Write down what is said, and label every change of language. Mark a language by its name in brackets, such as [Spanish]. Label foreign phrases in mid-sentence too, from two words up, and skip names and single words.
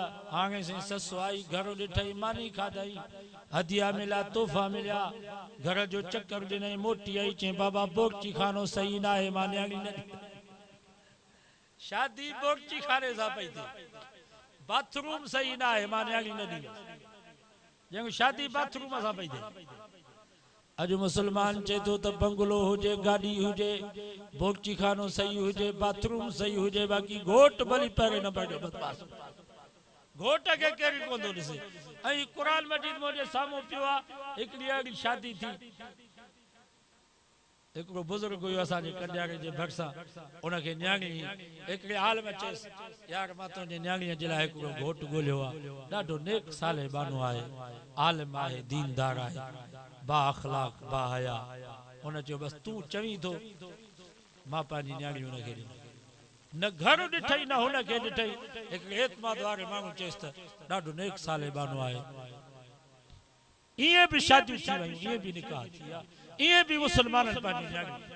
[Sindhi] हाणे साईं ससु आई, घर ॾिठई, मानी खाधई, हदिया मिलिया, तोहफ़ा मिलिया, घर जो चक्कर ॾिनई, मोटी आई, चई बाबा बोरची खानो सही न आहे, मां न्याणी न शादी बोरची खाने सां पई थिए, बाथरूम सही न आहे, मां न्याणी न ॾींदुसि, जंहिं शादी बाथरूम सां पई थिए। अॼु मुसलमान चए थो त बंगलो हुजे, गाड़ी हुजे, बोरची खानो सही हुजे, बाथरूम सही हुजे, बाक़ी घोट भली पहिरें न पड़े बदमाश, घोट के केरी कोन थो ॾिसे। ऐं क़ुरान मजीद मुंहिंजे साम्हूं पियो आहे, हिकिड़ी अहिड़ी शादी थी, हिकिड़ो बुज़ुर्ग हुयो असांजे कन्यारे जे भरिसां, उनखे न्याणी हिकिड़े हाल में चयसि, यार मां तुंहिंजे न्याणीअ जे लाइ हिकिड़ो घोट ॻोल्हियो आहे, ॾाढो नेक साले बानो आहे, आलिम आहे, दीनदार आहे, बा अखलाक बा हया। उन चयो बसि तूं चवीं थो, मां पंहिंजी न्याणी हुनखे ॾिनी। न घर ॾिठई न हुनखे ॾिठई, हिकिड़े एतमाद वारे माण्हू चयसि त ॾाढो नेक साले बानो आहे। इएं बि शादियूं थी वयूं, इएं बि निकाह थी विया, इएं बि मुसलमाननि पंहिंजी न्याणी।